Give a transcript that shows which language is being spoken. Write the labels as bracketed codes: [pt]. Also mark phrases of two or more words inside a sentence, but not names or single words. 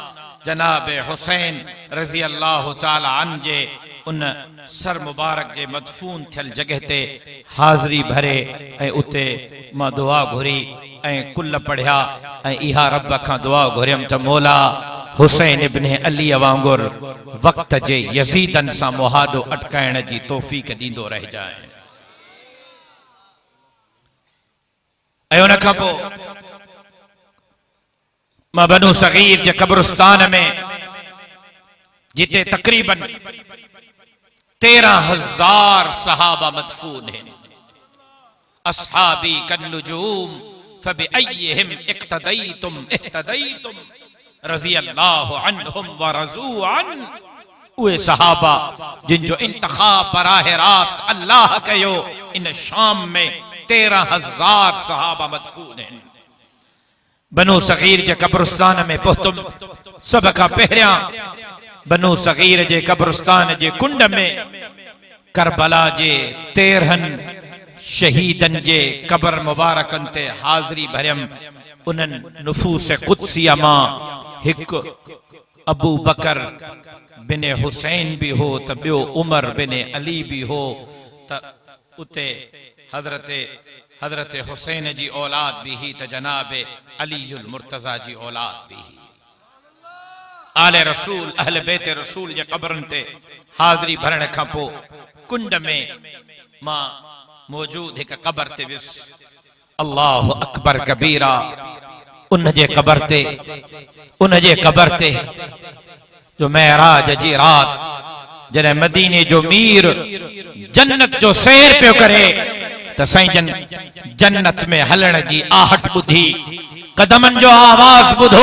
[sd] जनाब हुसैन [ar] رضي الله تعالى عن [sd] जे उन सर मुबारक जे मदफून थियल जगह ते हाज़री भरे ऐं उते मां दुआ घुरी ऐं कुल पढ़िया ऐं इहा रब खां दुआ घुरियम त मौला हुसैन इब्न अली वांगुर वक्त जे यजीदन सां मुहादो अटकाइण जी तौफीक दींदो रह जाए। ऐं उन खां पोइ मां बनु सगीर जे कब्रिस्तान में जिते तकरीबन 13,000 सहाबा मदफून हैं। [ar] أصحابي كالنجوم فبأيهم اقتديتم اهتديتم رضي الله عنهم ورضوا عن. [sd] उहे सहाबा जिन जो इंतखाब बराह रास्त अल्लाह कयो। इन शाम में 13,000 सहाबा मदफून हैं। बनु सगीर जे कब्रिस्तान में पहुतुम। सब खां पहिरियां बनु सगीर जे कब्रिस्तान जे कुंड में करबला जे 13 शहीदन जे कब्र मुबारकन ते हाज़री भरियम। उन्हनि नुफूस कुदसिया मां हिकु अबू बकर बिन हुसैन भी हो त ॿियो उमर बिन अली भी हो त उते हजरत हुसैन जी औलाद भी ही त जनाब अलीउल मुर्तजा जी औलाद भी ही। आले रसूल अहले बैत रसूल जे कब्रन ते हाज़री भरण खां पोइ कुंड में मां मौजूद हिक कब्र ते वियुस। [ar] الله أكبر كبيرا. [sd] उन जे कब्र ते जो मेराज जी रात जॾहिं मदीने जो मीर जन्नत जो सैर पियो करे त साईं जन्नत में हलण जी आहट ॿुधी कदमन जो आवाज़ ॿुधो।